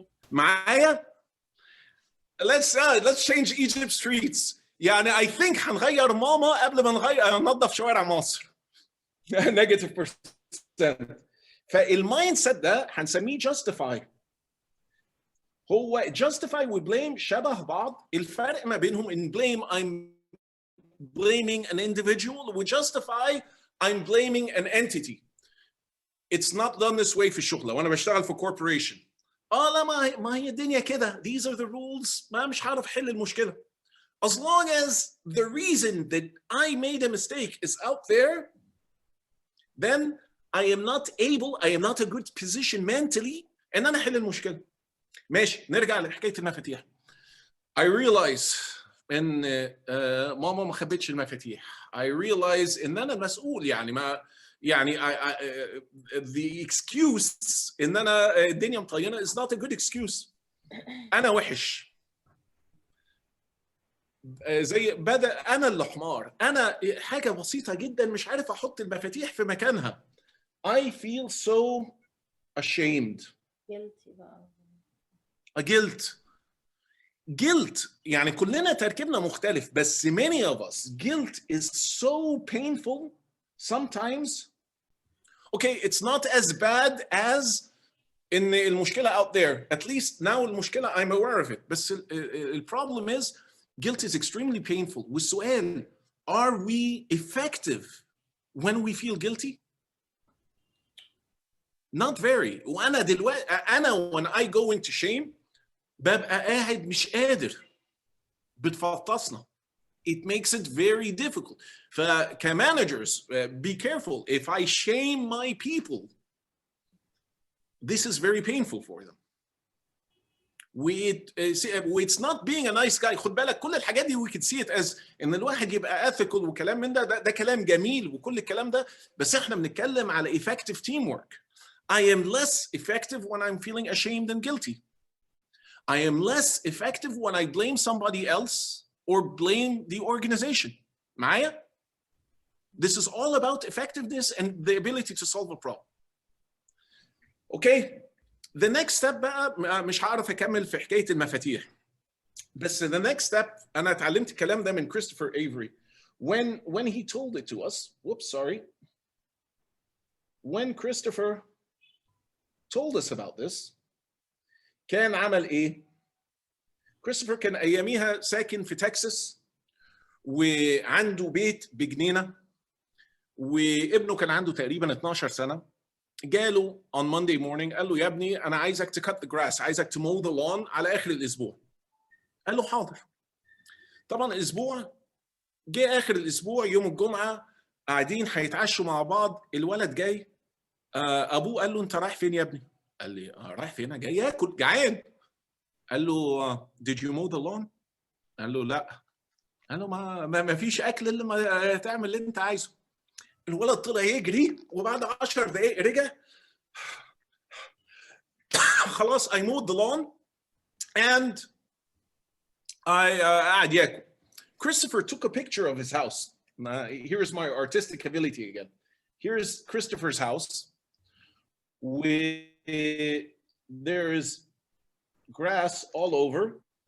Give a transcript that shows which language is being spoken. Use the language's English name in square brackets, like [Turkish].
[Arabic] معايا؟ [English] Let's change Egypt's streets. [Arabic] يعني [English] I think [Arabic] هنغير ماما قبل ما ننظف شوارع مصر. -%. فالمايند سيت ده هنسميه justify. هو justify و blame شبه بعض. الفرق ما بينهم [English] in blame I'm blaming an individual و justify I'm blaming an entity. It's not done this way في الشغل. [Arabic] لو أنا بشتغل في corporation. لا ما هي الدنيا كده. [English] These are the rules. [Arabic] ما مش هعرف حل المشكلة. [English] As long as the reason that I made a mistake is out there, then I am not a good position mentally [Arabic] إن أنا أحل المشكلة. ماشي نرجع لحكاية المفاتيح. [English] I realize [Arabic] ان ماما ما خبتش المفاتيح. [English] I realize [Arabic] ان انا مسؤول، يعني ما يعني [English] the excuse [Arabic] ان انا الدنيا مطينه [English] is not a good excuse. [Arabic] انا وحش، زي بدأ انا اللي حمار، انا حاجه بسيطه جدا مش عارف احط المفاتيح في مكانها. [English] I feel so ashamed. guilty [Arabic] بقى. [English] Guilt [Arabic] يعني كلنا تركيبنا مختلف، بس [English] many of us guilt is so painful sometimes. Okay, it's not as bad as in المشكلة out there. At least now المشكلة I'm aware of it. بس the problem is guilt is extremely painful. والسؤال, are we effective when we feel guilty? Not very. [Arabic] وأنا دلوقتي [English] when I go into shame [Arabic] ببقى قاعد مش قادر، بتفطسنا. [English] It makes it very difficult. فكمانجرز be careful. If I shame my people, this is very painful for them. It's not being a nice guy. [Arabic] خد بالك كل الحاجات دي [English] we could see it as [Arabic] ان الواحد يبقى ethical وكلام من ده كلام جميل وكل الكلام ده، بس احنا بنتكلم على [English] effective teamwork. I am less effective when I'm feeling ashamed and guilty. I am less effective when I blame somebody else or blame the organization. [Arabic] معايا؟ [English] This is all about effectiveness and the ability to solve a problem. Okay, the next step [Arabic] بقى مش هعرف اكمل في حكايه المفاتيح، بس [English] the next step [Arabic] انا اتعلمت الكلام ده من كريستوفر ايفري [English] when he told it to us. When Christopher told us about this [Arabic] كان عمل ايه؟ كريستوفر كان اياميها ساكن في تكساس وعنده بيت بجنينه، وابنه كان عنده تقريبا 12 سنه. جاله [English] on Monday morning [Arabic] قال له يا ابني انا عايزك [English] to cut the grass، [Arabic] عايزك [English] to mow the lawn [Arabic] على اخر الاسبوع. قال له حاضر. طبعا الاسبوع جه اخر الاسبوع يوم الجمعه، قاعدين هيتعشوا مع بعض، الولد جاي ابوه قال له انت رايح فين يا ابني؟ قال لي رايح فين؟ انا جاي اكل جعان. قال له [English] did you mow the lawn؟ [Arabic] قال له لا. قال له ما فيش اكل الا ما تعمل اللي انت عايزه. الولد طلع يجري وبعد 10 دقائق رجع. خلاص [English] I mowed the lawn and I [Arabic] قاعد ياكل. [English] Christopher took a picture of his house. Here's my artistic ability again. Here's Christopher's house. There's grass all over.